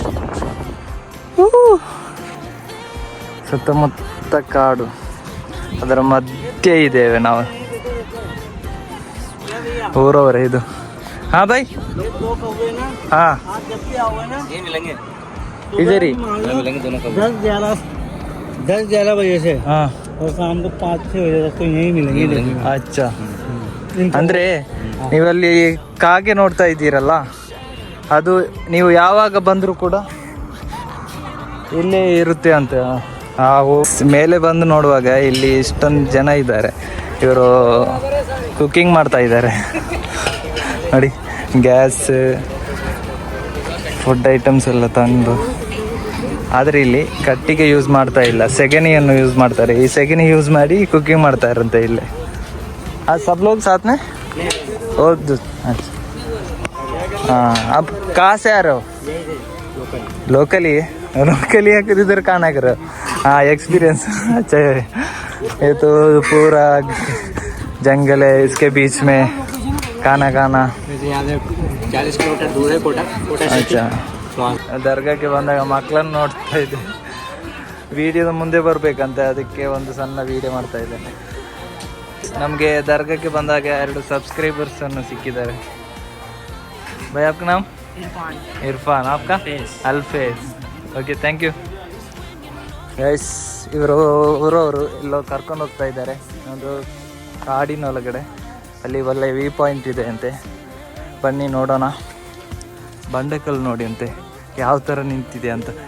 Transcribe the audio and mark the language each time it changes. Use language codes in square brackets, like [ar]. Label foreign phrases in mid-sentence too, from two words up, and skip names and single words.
[kn] ಸುತ್ತಮುತ್ತ ಕಾಡು, ಅದರ ಮಧ್ಯೆ ಇದ್ದೇವೆ ನಾವು. ಊರವರೇ ಇದು. ಹಾ ಬಾಯ್, ಹಾ ಇದೆ ರೀ. [hi] 10-11 बजे से हाँ और शाम को 5-6 बजे तक तो यहीं मिलेंगे. [kn] ಅಚ್ಚಾ, ಅಂದ್ರೆ ನೀವಲ್ಲಿ ಕಾಗೆ ನೋಡ್ತಾ ಇದ್ದೀರಲ್ಲ, ಅದು ನೀವು ಯಾವಾಗ ಬಂದರೂ ಕೂಡ ಇಲ್ಲೇ ಇರುತ್ತೆ ಅಂತ. ಮೇಲೆ ಬಂದು ನೋಡುವಾಗ ಇಲ್ಲಿ ಇಷ್ಟೊಂದು ಜನ ಇದ್ದಾರೆ, ಇವರು ಕುಕ್ಕಿಂಗ್ ಮಾಡ್ತಾ ಇದ್ದಾರೆ ನೋಡಿ. ಗ್ಯಾಸ್, [en] food items [kn] ಎಲ್ಲ ತಂದು, ಆದರೆ ಇಲ್ಲಿ ಕಟ್ಟಿಗೆ ಯೂಸ್ ಮಾಡ್ತಾ ಇಲ್ಲ, ಸೆಗಣಿಯನ್ನು ಯೂಸ್ ಮಾಡ್ತಾರೆ. ಈ ಸೆಗಣಿ ಯೂಸ್ ಮಾಡಿ ಕುಕ್ಕಿಂಗ್ ಮಾಡ್ತಾ ಇರಂತೆ ಇಲ್ಲಿ. [hi] आज सब लोग साथ में और हाँ. अब कहाँ से आ रहे हो? लोकली है कि इधर खाना कर रहे हो? हाँ, एक्सपीरियंस अच्छा है. ये तो पूरा जंगल है, इसके बीच में खाना 40 किलोमीटर दूर है कोटा. अच्छा, [kn] ದರ್ಗಾಕ್ಕೆ ಬಂದಾಗ ಮಕ್ಕಳನ್ನು ನೋಡ್ತಾ ಇದ್ದೆ. ವಿಡಿಯೋದ ಮುಂದೆ ಬರಬೇಕಂತೆ, ಅದಕ್ಕೆ ಒಂದು ಸಣ್ಣ ವಿಡಿಯೋ ಮಾಡ್ತಾ ಇದ್ದೇನೆ. ನಮಗೆ ದರ್ಗಾಕ್ಕೆ ಬಂದಾಗ 2 ಸಬ್ಸ್ಕ್ರೈಬರ್ಸ್ ಅನ್ನು ಸಿಕ್ಕಿದ್ದಾರೆ. [hi] भाई आपका नाम? इरफान. आपका? [en] ಅಲ್ಫೇಸ್. okay, thank you. [kn] ಗೈಸ್, ಊರವರು ಎಲ್ಲೋ ಕರ್ಕೊಂಡು ಹೋಗ್ತಾ ಇದ್ದಾರೆ ಒಂದು ಕಾಡಿನೊಳಗಡೆ. ಅಲ್ಲಿ ಒಳ್ಳೆ [en] view point [kn] ಇದೆ ಅಂತೆ, ಬನ್ನಿ ನೋಡೋಣ. ಬಂಡೆಕಲ್ಲು ನೋಡಿ ಅಂತೆ ಯಾವ ಥರ ನಿಂತಿದೆ ಅಂತ.